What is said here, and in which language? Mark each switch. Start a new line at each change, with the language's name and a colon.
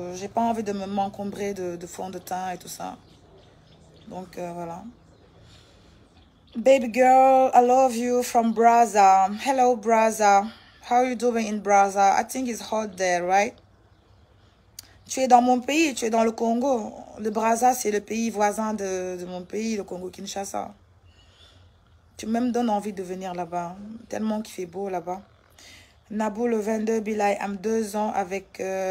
French: J'ai pas envie de m'encombrer de fond de teint et tout ça. Donc, voilà.
English: Baby girl, I love you from Brazza. Hello, Brazza. How are you doing in Brazza? I think it's hot there, right?
French: Tu es dans mon pays, tu es dans le Congo. Le Brazza, c'est le pays voisin de mon pays, le Congo-Kinshasa. Tu me donnes envie de venir là-bas. Tellement qu'il fait beau là-bas. Nabou, le 22, Bilay, am 2 ans avec...